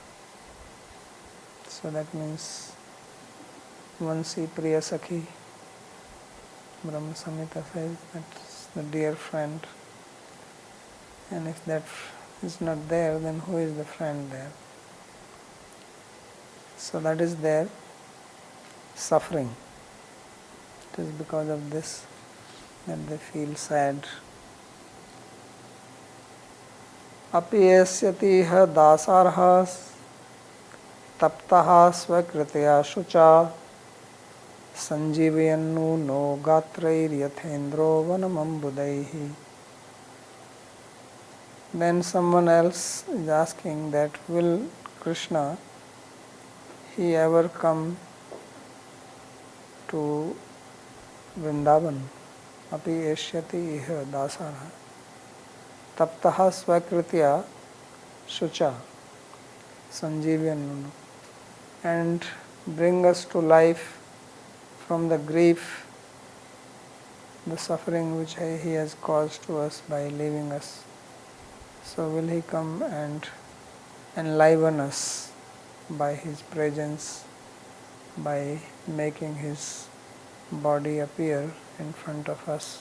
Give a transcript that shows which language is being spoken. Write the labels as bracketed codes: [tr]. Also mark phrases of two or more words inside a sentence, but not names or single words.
[en] So that means Vansi Priya Sakhi, Brahma Samhita says that's the dear friend. And if that is not there, then who is the friend there? So that is their suffering. It is because of this that they feel sad. [sa] अपि एष्यतीह दाशार्ह तप्ताः स्वकृतया शुचा सञ्जीवयन्नु नो गात्रैर् यथेन्द्रो वनमम्बुदैः. [en] Then someone else is asking that will Krishna, he ever come to Vrindavan? [sa] अपि एष्यति इह दाशार्ह तप्ताः स्वकृतया शुचा सञ्जीवयन्नु, [en] and bring us to life from the grief, the suffering which he has caused to us by leaving us. So will he come and enliven us by his presence, by making his body appear in front of us.